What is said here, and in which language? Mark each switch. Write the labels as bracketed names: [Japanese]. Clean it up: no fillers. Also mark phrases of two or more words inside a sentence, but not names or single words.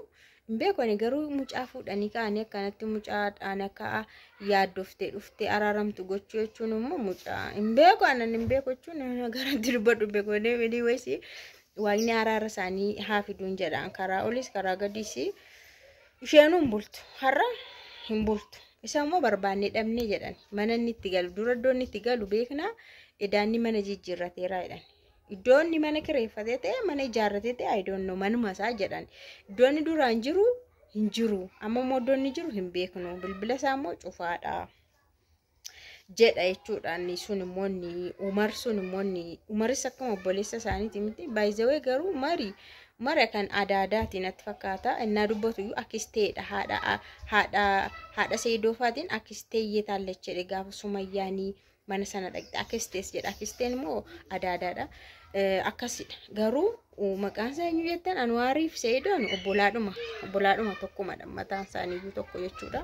[Oromo] Beekoni garuu mucaa fuudhanii kaanii akkanatti mucaadhaan akka yaaddoftee dhuftee araaramtu gochuu jechuun immoo mucaa hin beeku anan hin beeku jechuun gara dirbadhu beekonee midii waysi waaqni araara isaanii haa fiduun jedhaan karaa olis karaa gadis isheen hin bultu har'a hin bultu isa immoo barbaannee dhabnee jedhan mana inni itti galu dura iddoon itti galu beekna edaanni mana jijjiirrateeraa jedhan. Iddoon mana kireeffatee ta'e mana ijaarratee ta'e [English] I don't know [Oromo] manuma isaa jedhan. Iddoon duraan jiru hin jiru. Amma immoo iddoon jiru hin beeknu. Bilbila isaa immoo cufaadha. Jedha jechuudha. Sun immoo Umaris akkuma obboleessa isaaniiti miti. [English] By the way [Oromo] garuu Umar kan aadaatiin natti fakkaata. Innaa dubbatu iyyuu akkisteedha. Haadha Seedoofaatiin akkistee taallachedha gaafa Sumayyaanii mana sana dhaqxe akkistees jedha. Akkisteen immoo aadaadha. Akkasidha. Garuu maqaan isaanii jettan Anwaariif Seedoon obbolaadhuma tokkumadha mataan isaanii tokko jechuudha.